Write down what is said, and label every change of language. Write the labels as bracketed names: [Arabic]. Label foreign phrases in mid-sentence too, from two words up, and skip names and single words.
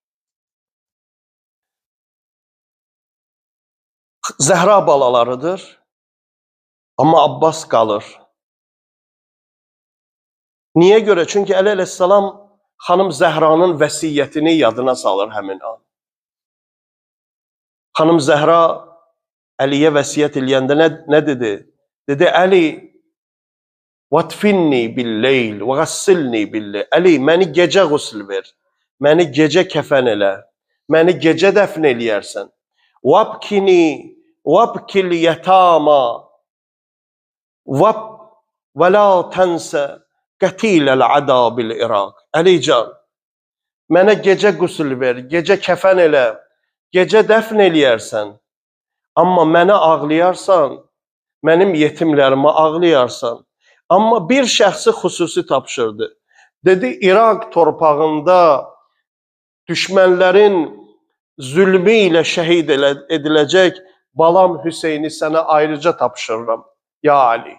[Azerbaijani] Zəhra balalarıdır, amma Abbas qalır. Niyə görə? Çünki Əli əleyhissalam xanım Zəhranın vəsiyyətini yadına salır həmin an. Xanım Zəhra Əliyə vəsiyyət eləyəndə nə dedi? Dedi, Əli, [Arabic] وَاتْفِنِّي بِالْلَيْلِ وَغَسِّلْنِي بِاللَّيْلِ [Azerbaijani] Əli, məni gecə qusl ver, məni gecə kəfən elə, məni gecə dəfn eləyərsən. [Arabic] وَابْكِنِي وَابْكِ الْيَتَامَى وَلَا تَنْسَ قَتِيلَ الْعَدَى بِالْعِرَاقِ [Azerbaijani] Əlican, mənə gecə qusl ver, gecə kəfən elə, gecə dəfn eləyərsən. Amma mənə ağlayarsan, mənim yetimlərimə ağlayarsan. Amma bir şəxsi xüsusi tapşırdı. Dedi, İraq torpağında düşmənlərin zülmü ilə şəhid ediləcək balam Hüseyni sənə ayrıca tapşırıram, [Arabic] يا علي.